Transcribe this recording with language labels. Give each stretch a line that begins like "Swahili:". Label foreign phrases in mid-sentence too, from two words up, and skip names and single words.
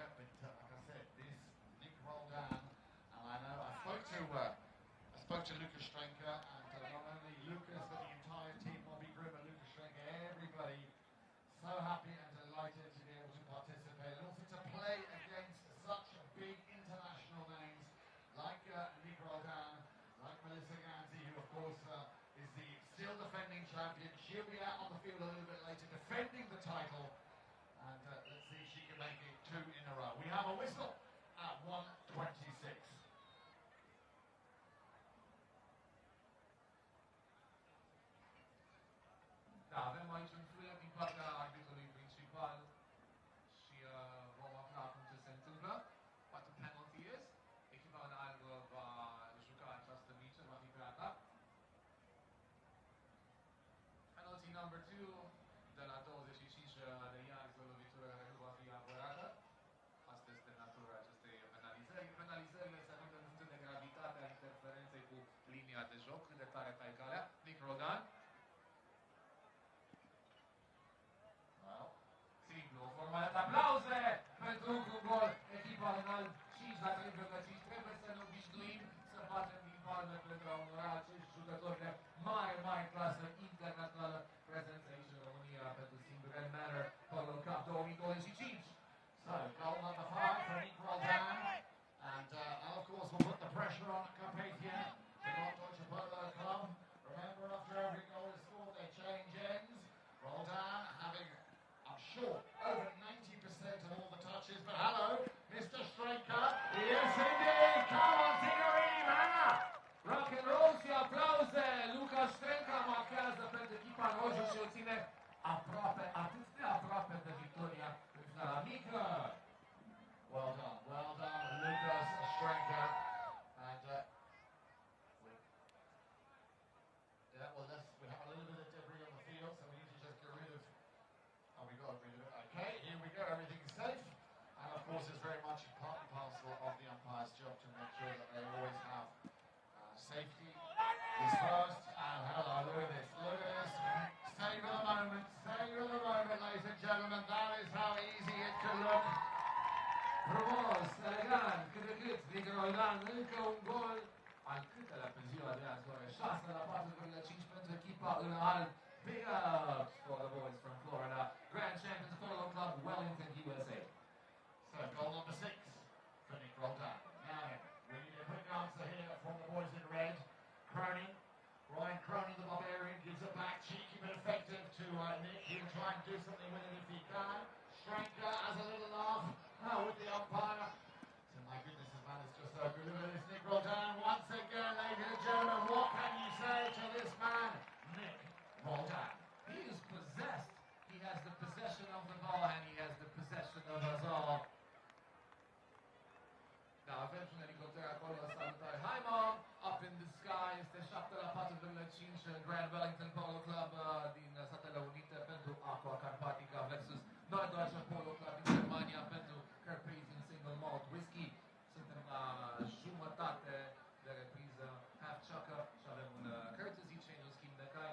English: But like I said, this Nick Roldan, and I know I spoke to Lucas Stranker, and not only Lucas, but the entire team, Bobby Grimm and Lucas Stranker, everybody so happy and delighted to be able to participate and also to play against such big international names like Nick Roldan, like Melissa Ganzi, who of course is the still defending champion. She'll be out on the field a little bit later defending the title, and let's see if she can make it 2 in a row. We have a whistle at 1:26.
Romanian: Da, avem aici un fluier din partea arbitrului principal și vom afla acum ce se întâmplă.
English: What the penalty is.
Romanian: Echipa în alb va juca această mică, va fi pe atac.
English: Penalty number 2
Romanian: de la 25 de yards, o lovitură care nu va fi apărată. Asta este natura acestei penalizări. Penalizările se anunță în funcție de gravitatea interferenței cu linia de joc, cât de tare tai calea. Nick Roldan. Simplu, o formă de aplauze pentru un gol. Echipa în alb 5-3,5. Trebuie să ne obișnuim să batem din palme pentru a onora acești jucători de mare clasă internațională prezenți aici în România pentru Singureni Manor Polo Cup 2025.
English: So, goal number 5 for Nick Roldan. And of course we'll put the pressure on Carpathia, the North Deutsche Polo Club. Remember, after every goal is scored, they change ends. Roldan having, I'm sure, over 90% of all the touches. But hello, Mr. Striker. Yes, indeed! Come on, Singureni Manor! Rock and roll
Romanian: și aplauze! Luca Strenca marchează pentru echipa în roșu și o ține aproape, atât de aproape de victoria în finala mică.
English: Well done, Lucas Strenka. And yeah, well, we have a little bit of debris on the field, so we need to just get rid of. Oh, we got rid of it. Okay, here we go. Everything's safe, and of course, it's very much part and parcel of the umpire's job to make sure that they always have safety is first. And hello, look at this. Look at this. Savor the moment. Savor the moment, ladies and gentlemen. That is how easy it can look.
Romanian: Frumos, elegant, cât de cât, Nick Roldan, încă un gol, al câtelea pe ziua de azi, oare 6-4,5 pentru echipa în alb.
English: Big ups for the boys from Florida, Grand Champions Polo Club, Wellington, USA. So, goal number 6 for Nick Roldan. Now, we need a quick answer here from the boys in red. Cronin, Ryan Cronin, the Barbarian, gives it back, cheeky but effective to Nick. He'll try and do something with it if he can. Strenka has a little laugh with the umpire. So my goodness, this man is just so good. Look at this, Nick Roldan once again, ladies and gentlemen. What can you say to this man, Nick Roldan? He is possessed. He has the possession of the ball and he has the possession of us all.
Romanian: Da, avem și un elicopter acolo, salutare.
English: Hi mom, up in the sky,
Romanian: este 7-4,5 Grand Wellington Polo Club din Statele Unite pentru Aqua Carpatica versus North Deutsche Polo Club din Germania pentru Carpathian Single Malt Whisky. Suntem la jumătate de repriză,
English: half chucker
Romanian: și avem un
English: courtesy change,
Romanian: un schimb de cai.